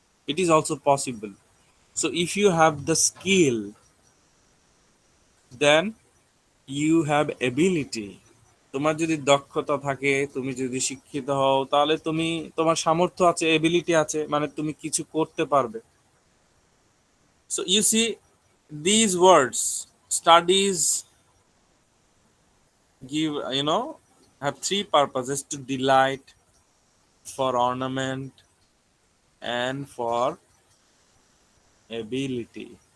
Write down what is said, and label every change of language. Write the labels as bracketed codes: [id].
[en] It is also possible. So if you have the skill, then you have ability. [bn] তোমার যদি দক্ষতা থাকে, তুমি যদি শিক্ষিত হও, তাহলে তোমার সামর্থ্য আছে, এবিলিটি আছে, মানে তুমি কিছু করতে পারবে। [en] So you see, these words, studies, give have three purposes: to delight, for ornament, and for ability.